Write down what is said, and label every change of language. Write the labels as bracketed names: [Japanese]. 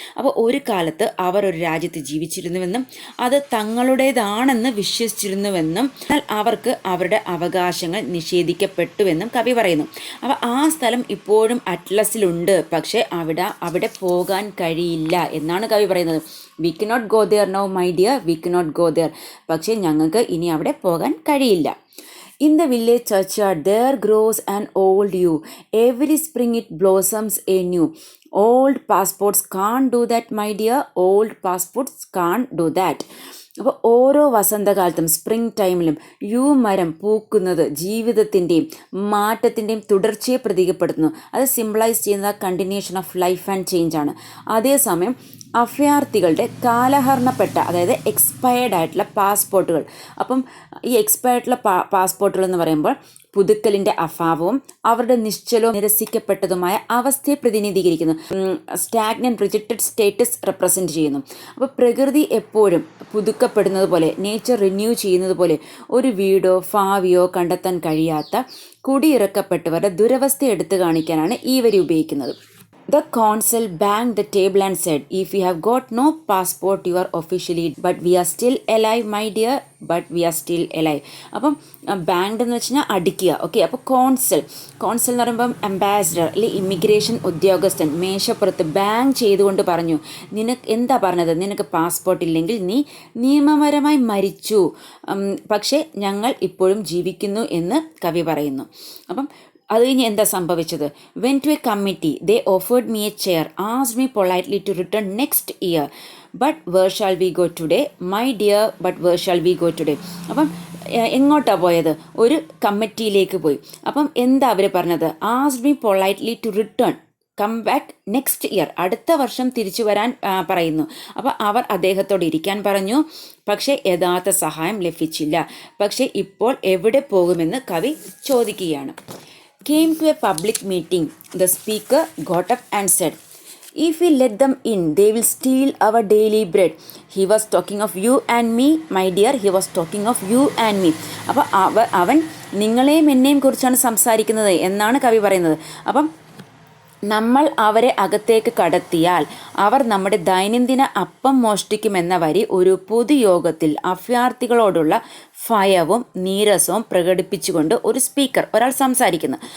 [Malayalam] അപ്പോൾ ഒരു കാലത്ത് അവർ ഒരു രാജ്യത്ത് ജീവിച്ചിരുന്നുവെന്നും അത് തങ്ങളുടേതാണെന്ന് വിശ്വസിച്ചിരുന്നുവെന്നും എന്നാൽ അവർക്ക് അവരുടെ അവകാശങ്ങൾ നിഷേധിക്കപ്പെട്ടുവെന്നും കവി പറയുന്നു. അപ്പോൾ ആ സ്ഥലം ഇപ്പോഴും അറ്റ്ലസിലുണ്ട്, പക്ഷേ അവിടെ പോകാൻ കഴിയില്ല എന്നാണ് കവി പറയുന്നത്. [English] We cannot go there now my dear, we cannot go there. [Malayalam] പക്ഷേ ഞങ്ങൾക്ക് ഇനി അവിടെ പോകാൻ കഴിയില്ല. [English] In the village churchyard there grows an old yew. Every spring it blossoms anew. Old passports can't do that, my dear. Old passports can't do that. [Malayalam] അപ്പോൾ ഓരോ വസന്തകാലത്തും, spring ടൈമിലും മരം പൂക്കുന്നത് ജീവിതത്തിൻ്റെയും മാറ്റത്തിൻ്റെയും തുടർച്ചയെ പ്രതീകപ്പെടുത്തുന്നു. അത് സിംബിളൈസ് ചെയ്യുന്നത് [English] continuation of life and change [Malayalam] ആണ്. അതേസമയം അഭയാർത്ഥികളുടെ കാലഹരണപ്പെട്ട, അതായത് എക്സ്പയർഡ് ആയിട്ടുള്ള പാസ്പോർട്ടുകൾ, അപ്പം ഈ എക്സ്പയർഡുള്ള പാസ്പോർട്ടുകൾ എന്ന് പറയുമ്പോൾ പുതുക്കലിൻ്റെ അഭാവവും അവരുടെ നിശ്ചലവും നിരസിക്കപ്പെട്ടതുമായ അവസ്ഥയെ പ്രതിനിധീകരിക്കുന്നു. [English] stagnant rejected status represent [Malayalam] ചെയ്യുന്നു. അപ്പോൾ പ്രകൃതി എപ്പോഴും പുതുക്കപ്പെടുന്നത് പോലെ, നേച്ചർ റിന്യൂ ചെയ്യുന്നത് പോലെ ഒരു വീടോ ഭാവിയോ കണ്ടെത്താൻ കഴിയാത്ത കുടിയിറക്കപ്പെട്ടവരുടെ ദുരവസ്ഥ എടുത്തു കാണിക്കാനാണ് ഈ വരി ഉപയോഗിക്കുന്നത്. [English] The consul banged the table and said, if you have got no passport, you are officially, but we are still alive, my dear, but we are still alive. [Malayalam] അപ്പം ബാങ്ക്ഡ് എന്ന് വെച്ച് കഴിഞ്ഞാൽ അടിക്കുക. ഓക്കെ, അപ്പോൾ കോൺസൽ എന്ന് പറയുമ്പം ambassador അല്ലെങ്കിൽ immigration ഉദ്യോഗസ്ഥൻ മേശപ്പുറത്ത് ബാങ്ക് ചെയ്തുകൊണ്ട് പറഞ്ഞു, എന്താ പറഞ്ഞത്, നിനക്ക് പാസ്പോർട്ട് ഇല്ലെങ്കിൽ നീ നിയമപരമായി മരിച്ചു, പക്ഷേ ഞങ്ങൾ ഇപ്പോഴും ജീവിക്കുന്നു എന്ന് കവി പറയുന്നു. അപ്പം അത് കഴിഞ്ഞ് എന്താ സംഭവിച്ചത്? [English] When to a committee, they offered me a chair, asked me politely to return next year, but where shall we go today, my dear, but where shall we go today. [Malayalam] അപ്പം എങ്ങോട്ടാണ് പോയത്? ഒരു കമ്മിറ്റിയിലേക്ക് പോയി. അപ്പം എന്താ അവർ പറഞ്ഞത്? [English] asked me politely to return, come back next year, [Malayalam] അടുത്ത വർഷം തിരിച്ചു വരാൻ പറയുന്നു. അപ്പോൾ അവർ അദ്ദേഹത്തോട് ഇരിക്കാൻ പറഞ്ഞു, പക്ഷേ യഥാർത്ഥ സഹായം ലഭിച്ചില്ല. പക്ഷേ ഇപ്പോൾ എവിടെ പോകുമെന്ന് കവി ചോദിക്കുകയാണ്. [English] Came to a public meeting. The speaker got up and said, if we let them in, they will steal our daily bread. He was talking of you and me, my dear. He was talking of you and me. [Malayalam] അപ്പോൾ അവൻ നിങ്ങളെയും എന്നെയും കുറിച്ചാണ് സംസാരിക്കുന്നത് എന്നാണ് കവി പറയുന്നത്. അപ്പം നമ്മൾ അവരെ അകത്തേക്ക് കടത്തിയാൽ അവർ നമ്മുടെ ദൈനംദിന അപ്പം മോഷ്ടിക്കുമെന്ന വരി ഒരു പൊതുയോഗത്തിൽ അഭയാർത്ഥികളോടുള്ള ഭയവും നീരസവും പ്രകടിപ്പിച്ചുകൊണ്ട് ഒരു സ്പീക്കർ ഒരാൾ സംസാരിക്കുന്നു.